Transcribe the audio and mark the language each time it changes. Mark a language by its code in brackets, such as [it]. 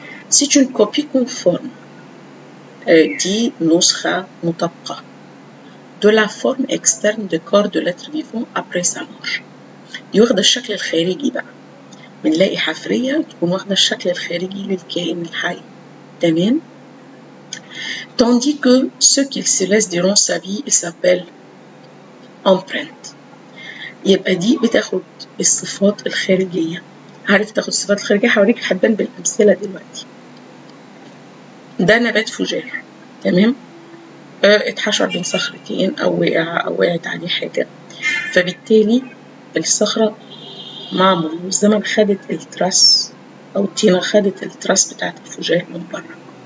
[fr] C'est une copie conforme [ar] دي نسخة مطابقة [fr] de la forme externe de corps de l'être vivant après sa mort. [ar] دي واخدة الشكل الخارجي بقى، بنلاقي حفرية تكون واخدة الشكل الخارجي للكائن الحي. تمام. [fr] tandis que ce qu'il se laisse durant sa vie il s'appelle empreinte. [ar] يبقى دي بتاخد الصفات الخارجية. عارف تاخد الصفات الخارجية؟ هوريك هتبان بالأمثلة دلوقتي. ده نبات فجار. تمام. اتحشر بين صخرتين او وقعت عليه حاجة، فبالتالي الصخرة مع مرور الزمن خدت التراس او الطينة خدت التراس بتاعت الفجار من بره.